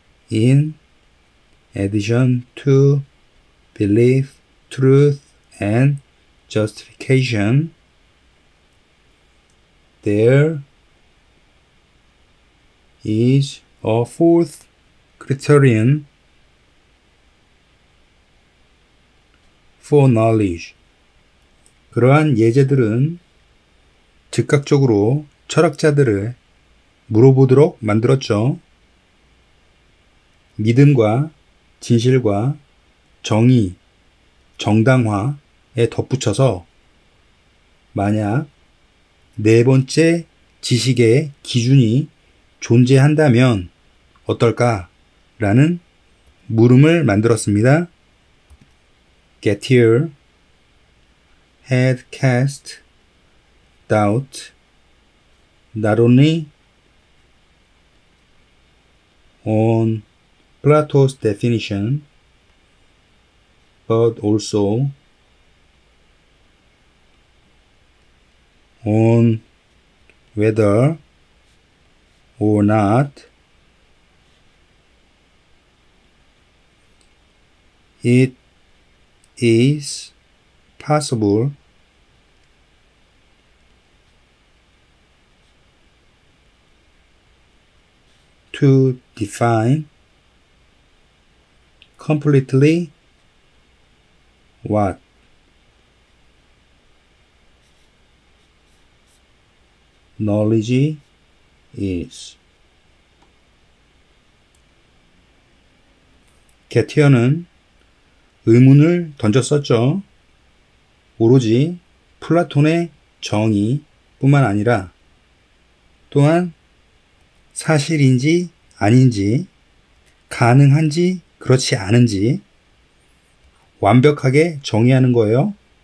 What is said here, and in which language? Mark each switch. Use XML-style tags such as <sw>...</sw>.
<en>in addition to belief, truth, and justification, there is a fourth criterion for knowledge.</en> <ko>그러한 예제들은 즉각적으로 철학자들을 물어보도록 만들었죠. 믿음과 진실과 정의, 정당화에 덧붙여서 만약 네 번째 지식의 기준이 존재한다면 어떨까? 라는 물음을 만들었습니다.</ko> <en>Gettier had cast doubt not only on Plato's definition but also on whether or not it is possible to define completely what knowledge is.</en> <ko>게티어는 의문을 던졌었죠. 오로지 플라톤의 정의뿐만 아니라 또한 사실인지 아닌지, 가능한지 그렇지 않은지 완벽하게 정의하는 거예요.</ko>